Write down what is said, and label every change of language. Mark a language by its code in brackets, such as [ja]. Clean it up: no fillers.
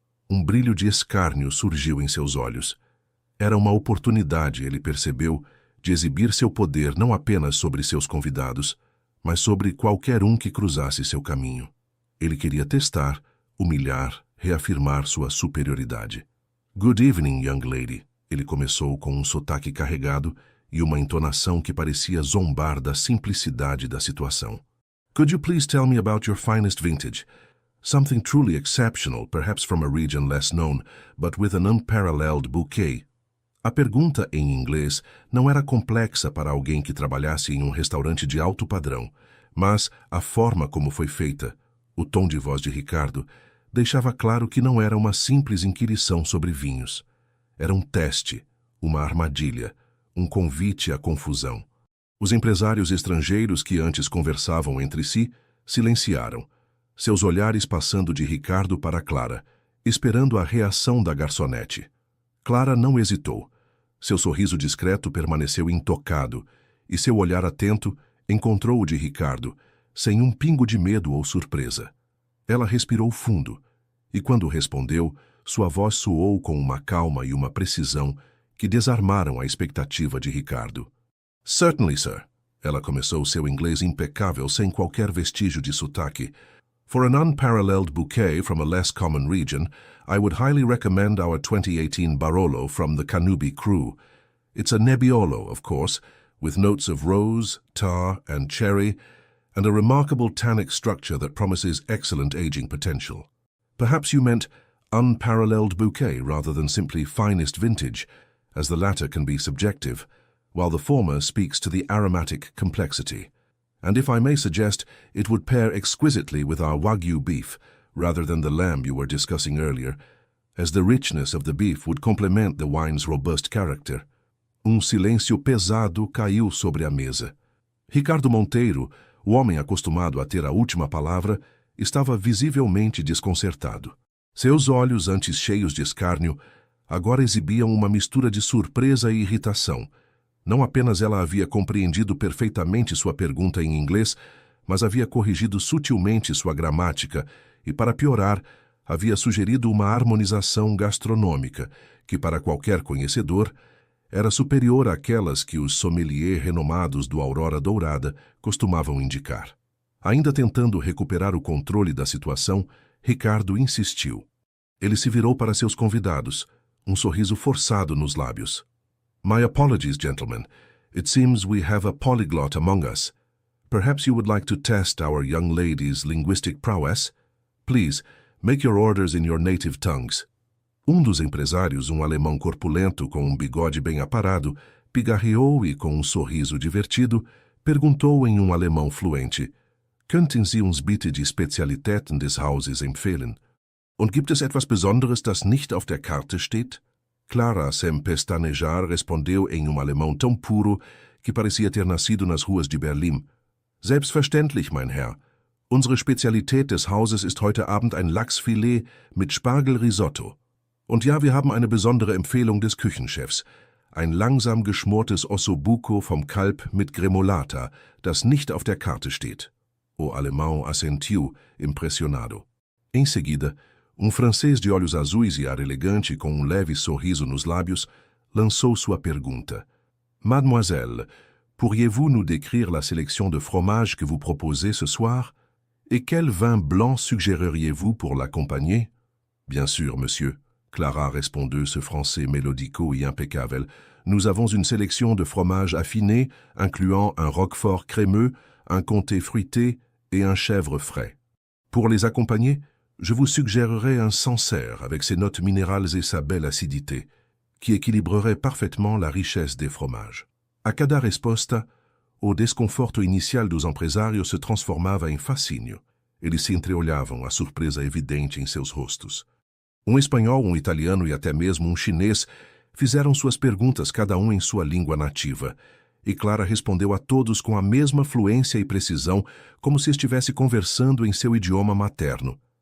[pt] Um brilho de escárnio surgiu em seus olhos. Era uma oportunidade, ele percebeu, de exibir seu poder não apenas sobre seus convidados, mas sobre qualquer um que cruzasse seu caminho. Ele queria testar, humilhar, reafirmar sua superioridade. [en] "Good evening, young lady", [pt] ele começou com um sotaque carregado e uma entonação que parecia zombar da simplicidade da situação. [en] "Could you please tell me about your finest vintage? Something truly exceptional, perhaps from a region less known, but with an unparalleled bouquet." [pt] A pergunta em inglês não era complexa para alguém que trabalhasse em um restaurante de alto padrão, mas a forma como foi feita, o tom de voz de Ricardo, deixava claro que não era uma simples inquirição sobre vinhos. Era um teste, uma armadilha, um convite à confusão. Os empresários estrangeiros que antes conversavam entre si silenciaram, seus olhares passando de Ricardo para Clara, esperando a reação da garçonete. Clara não hesitou. Seu sorriso discreto permaneceu intocado, e seu olhar atento encontrou o de Ricardo, sem um pingo de medo ou surpresa. Ela respirou fundo, e quando respondeu, sua voz soou com uma calma e uma precisão que desarmaram a expectativa de Ricardo. [en] "Certainly, sir." [pt] Ela começou seu inglês impecável sem qualquer vestígio de sotaque. [en] "For an unparalleled bouquet from a less common region, I would highly recommend our 2018 Barolo from the Canubi crew. It's a Nebbiolo, of course, with notes of rose, tar, and cherry, and a remarkable tannic structure that promises excellent aging potential." Perhaps you meant unparalleled bouquet rather than simply finest vintage, as the latter can be subjective, while the former speaks to the aromatic complexity. And if I may suggest, it would pair exquisitely with our Wagyu beef, rather than the lamb you were discussing earlier, as the richness of the beef would complement the wine's robust character. [pt] Silêncio pesado caiu sobre a mesa. Ricardo Monteiro, o homem acostumado a ter a última palavra, estava visivelmente desconcertado. Seus olhos, antes cheios de escárnio, agora exibiam uma mistura de surpresa e irritação. Não apenas ela havia compreendido perfeitamente sua pergunta em inglês, mas havia corrigido sutilmente sua gramática e, para piorar, havia sugerido uma harmonização gastronômica que, para qualquer conhecedor, era superior àquelas que os sommeliers renomados do Aurora Dourada costumavam indicar. Ainda tentando recuperar o controle da situação, Ricardo insistiu. Ele se virou para seus convidados, um sorriso forçado nos lábios. [en] "My apologies, gentlemen. It seems we have a polyglot among us. Perhaps you would like to test our young lady's linguistic prowess? Please, make your orders in your native tongues." [pt] Um dos empresários, um alemão corpulento com um bigode bem aparado, pigarreou e, com um sorriso divertido, perguntou em um alemão fluente: [de] "Könnten Sie uns bitte die Spezialitäten des Hauses empfehlen? Und gibt es etwas Besonderes, das nicht auf der Karte steht?" [pt] Clara, sem pestanejar, respondeu em um alemão tão puro que parecia ter nascido nas ruas de Berlim. [de] "Selbstverständlich, mein Herr. Unsere Spezialität des Hauses ist heute Abend ein Lachsfilet mit Spargelrisotto. Und ja, wir haben eine besondere Empfehlung des Küchenchefs. Ein langsam geschmortes Ossobuco vom Kalb mit Gremolata, das nicht auf der Karte steht." [pt] O alemão assentiu, impressionado. Em seguida, francês de olhos azuis e ar elegante com leve sorriso nos lábios, lançou sua pergunta. [fr] "Mademoiselle, pourriez-vous nous décrire la sélection de fromages que vous proposez ce soir? Et quel vin blanc suggéreriez-vous pour l'accompagner?" "Bien sûr, monsieur." Clara répondit ce français mélodico et impeccable. "Nous avons une sélection de fromages affinés, incluant un roquefort crémeux, un comté fruité et un chèvre frais. Pour les accompagner, je vous suggérerais un Sancerre avec ses notes minérales et sa belle acidité, qui équilibrerait parfaitement la richesse des fromages." [pt] A cada resposta, o desconforto inicial dos empresários se transformava em fascínio. Eles se entreolhavam, a surpresa evidente em seus rostos. Um espanhol, um italiano e até mesmo um chinês fizeram suas perguntas, cada um em sua língua nativa, e Clara respondeu a todos com a mesma fluência e precisão, como se estivesse conversando em seu idioma materno.